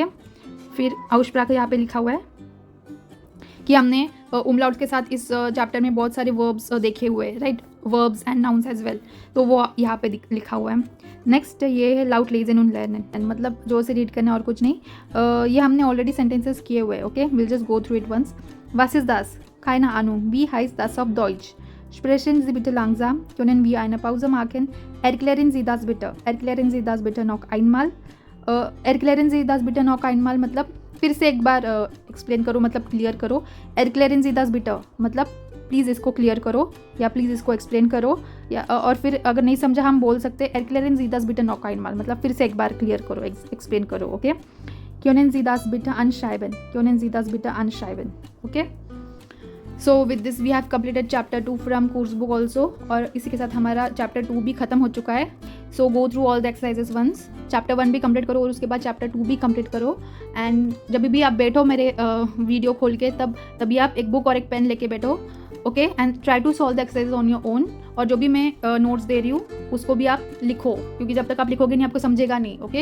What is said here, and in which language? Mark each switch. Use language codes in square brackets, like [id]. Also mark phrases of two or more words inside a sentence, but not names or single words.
[hi] फिर आउस्प्राक यहाँ पे लिखा हुआ है कि हमने उमलाउट के साथ इस चैप्टर में बहुत सारे वर्ब्स देखे हुए हैं, राइट, [en] verbs and nouns as well, [hi] तो वो यहाँ पे लिखा हुआ है। नेक्स्ट ये है [de] Laut lesen und lernen, [hi] मतलब जो से रीड करना और कुछ नहीं, ये हमने ऑलरेडी सेंटेंसेस किए हुए हैं, ओके। [en] will just go through it once. [de] Was ist das? Keine Ahnung. Wie heißt das auf Deutsch? Sprechen Sie bitte langsam. Können wir eine Pause machen? Erklären Sie das bitte. Erklären Sie das bitte noch einmal. Erklären Sie das bitte noch einmal [hi] मतलब फिर से एक बार एक्सप्लेन करो, मतलब क्लियर करो। [de] Erklären Sie das bitte [hi] मतलब प्लीज़ इसको क्लियर करो या प्लीज़ इसको एक्सप्लेन करो, या और फिर अगर नहीं समझा हम बोल सकते [de] Erklären Sie das bitte noch einmal [hi] मतलब फिर से एक बार क्लियर करो, एक्सप्लेन करो, ओके। [de] Können Sie das bitte anschreiben? Können Sie das bitte anschreiben? [en] Okay. So with this we have completed chapter 2 from course book also, [hi] और इसी के साथ हमारा chapter 2 भी ख़त्म हो चुका है। [en] So go through all the exercises once. [hi] chapter 1 भी कंप्लीट करो और उसके बाद chapter 2 भी कंप्लीट करो। एंड जब भी आप बैठो मेरे वीडियो खोल के, तभी आप एक बुक और एक पेन लेके बैठो, ओके, [en] and try to solve the exercise on your own. [hi] और जो भी मैं नोट्स दे रही हूँ उसको भी आप लिखो, क्योंकि जब तक आप लिखोगे नहीं आपको समझेगा नहीं, ओके।